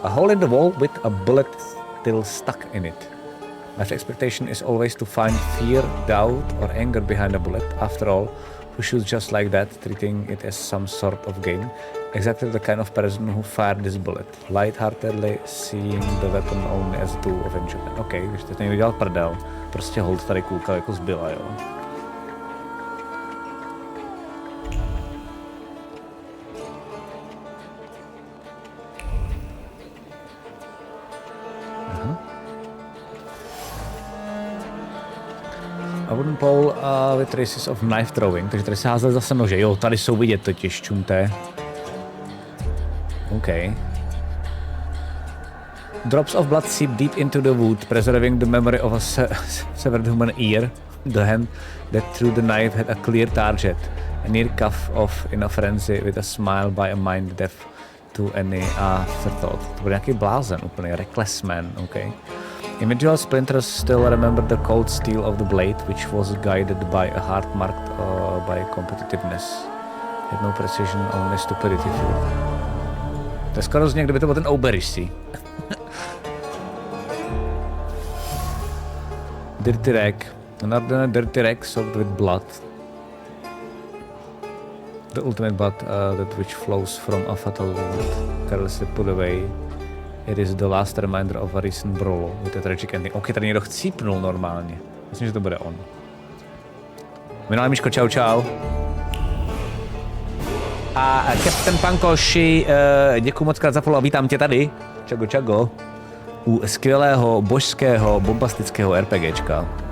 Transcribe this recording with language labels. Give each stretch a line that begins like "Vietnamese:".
English: A hole in the wall with a bullet still stuck in it. My expectation is always to find fear, doubt, or anger behind a bullet. After all, who shoots just like that, treating it as some sort of game? Exactly the kind of person who fired this bullet. Lightheartedly seeing the weapon only as a tool of enjoyment.
Czech: OK, když teď někdo dělal prdel, prostě hold tady kulka jako zbyla, jo.
English: A wooden pole with traces of knife throwing,
Czech: takže tady se házeli zase nože, jo, tady jsou vidět totiž, čumte. OK.
English: Drops of blood seep deep into the wood, preserving the memory of a severed human ear. The hand that threw the knife had a clear target. A near cuff off in a frenzy with a smile by a mind deaf to any afterthought.
Czech: To byl nějaký blázen, úplně
English: reckless man,
Czech: OK.
English: Individual splinters still remember the cold steel of the blade, which was guided by a heart marked by competitiveness. Had no precision, only stupidity.
Czech: To je skoro zně, kdyby to byl ten Oberissi.
English: Dirty rag. Another dirty rag soaked with blood. The ultimate blood that which flows from a fatal wound. Carelessly put away. It is the last reminder of a recent brawl with a tragic ending.
Czech: OK, tady někdo chcípnul normálně. Myslím, že to bude on. Minulé Míško, čau čau. A Captain Pankoši, děkuji moc krát za follow a vítám tě tady. Čago, čago. U skvělého, božského, bombastického RPGčka.